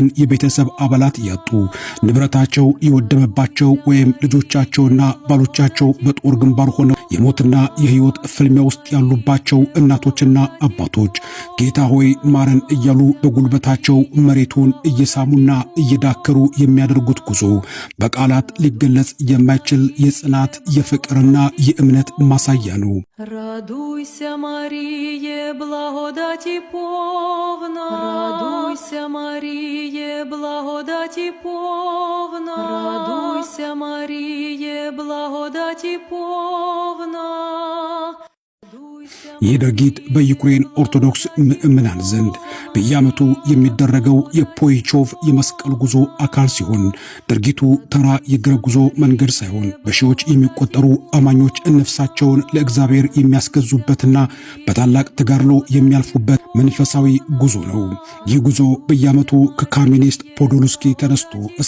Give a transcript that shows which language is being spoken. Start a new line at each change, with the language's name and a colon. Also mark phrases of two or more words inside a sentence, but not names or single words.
Amharic: የቤተሰብ አባላት ያጡ፣ ንብረታቸው የወደመባቸው ወይም ልጆቻቸውና ባሎቻቸው በጦር ግንባር ሆነው የሞትና የሕይወት ፍልሚያ ውስጥ ያሉባቸው እናቶችና አባቶች ጌታ ሆይ ማረን እያሉ በጉልበታቸው መሬቱን እየሳሙና እየዳከሩ የሚያደርጉት ጉዞ በቃላት ሊገለጽ የማይችል የጽናት የፍቅርና የእምነት ማሳያ ነው።
Ukrainian: Радуйся, Маріє, благодаті повна. Радуйся, Маріє, благодаті повна. Радуйся, Маріє, благодаті повна.
Amharic: ይህ ድርጊት በዩክሬን ኦርቶዶክስ ምዕመናን ዘንድ በየዓመቱ የሚደረገው የፖይቾቭ የመስቀል ጉዞ አካል ሲሆን ድርጊቱ ተራ የእግር ጉዞ መንገድ ሳይሆን በሺዎች የሚቆጠሩ አማኞች ነፍሳቸውን ለእግዚአብሔር የሚያስገዙበትና በታላቅ ተጋድሎ የሚያልፉበት መንፈሳዊ ጉዞ ነው። ይህ ጉዞ በየዓመቱ ከካሜኔስት ፖዶልስኪ ተነስቶ እስከ